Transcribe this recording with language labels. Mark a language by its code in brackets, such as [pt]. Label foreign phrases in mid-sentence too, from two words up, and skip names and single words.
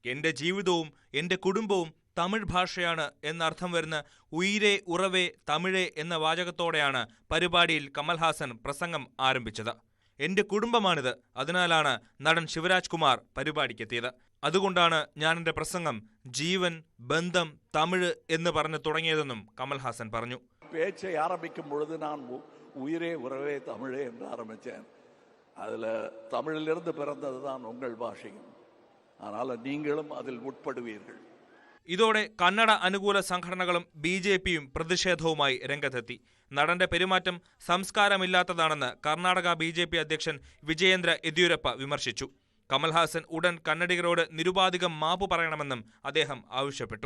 [ml] എൻ്റെ ജീവിതവും എൻ്റെ കുടുംബവും തമിഴ് ഭാഷയാണ് എന്നർത്ഥം വരുന്ന [ta] உயிரே உறவே தமிழே [ml] എന്ന വാചകത്തോടെയാണ് പരിപാടിയിൽ കമൽഹാസൻ പ്രസംഗം ആരംഭിച്ചത്. എൻ്റെ കുടുംബമാണിത്, അതിനാലാണ് നടൻ ശിവരാജ് കുമാർ പരിപാടിക്കെത്തിയത്. അതുകൊണ്ടാണ് ഞാൻ എൻ്റെ പ്രസംഗം ജീവൻ, ബന്ധം, തമിഴ് എന്ന് പറഞ്ഞു തുടങ്ങിയതെന്നും കമൽഹാസൻ പറഞ്ഞു. [ta] பேச்சை ஆரம்பிக்கும் பொழுது நான் உயிரே உறவே தமிழே என்று ஆரம்பித்தேன். அதில் தமிழிலிருந்து பிறந்தது தான் உங்கள் பாஷையும். ஆனால் நீங்களும் அதில் உட்படுவீர்கள். [ml] ഇതോടെ കന്നഡ അനുകൂല സംഘടനകളും BJPയും പ്രതിഷേധവുമായി രംഗത്തെത്തി. നടന്റെ പെരുമാറ്റം സംസ്കാരമില്ലാത്തതാണെന്ന് കർണാടക BJP അധ്യക്ഷൻ വിജയേന്ദ്ര യെദ്യൂരപ്പ വിമർശിച്ചു. കമൽഹാസൻ ഉടൻ കന്നഡിഗരോട് നിരുപാധികം മാപ്പ് പറയണമെന്നും അദ്ദേഹം ആവശ്യപ്പെട്ടു.